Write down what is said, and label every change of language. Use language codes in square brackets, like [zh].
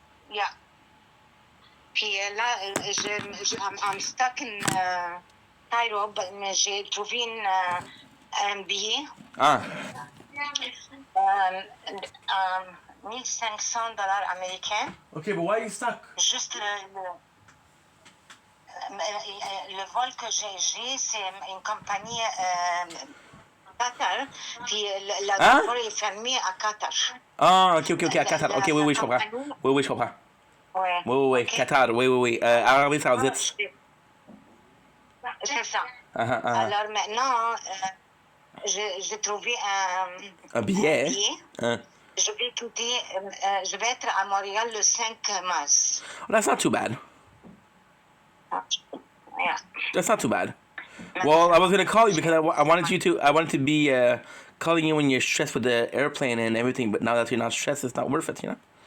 [fr] Yeah. Puis là, [en] I'm stuck in Cairo, [fr] mais j'ai trouvé un billet. Ah. $1,500 américains. [en] Okay, but why are you stuck? [fr] Juste le vol que j'ai, c'est une compagnie Qatar, puis l'aéroport est fermé à Qatar. Ah, ok, à Qatar. Ok, oui, je comprends. Oui, je comprends. Ouais. Oui, [en] Okay. [fr] Qatar, oui. Arabie Saoudite. C'est ça. Uh-huh. Alors maintenant, j'ai trouvé Un billet. Je vais être à Montréal le 5 mars. [en] Well, that's not too bad. Yeah. That's not too bad. Well, I was gonna call you because I wanted to be calling you when you're stressed with the airplane and everything, but now that you're not stressed, it's not worth it, you know?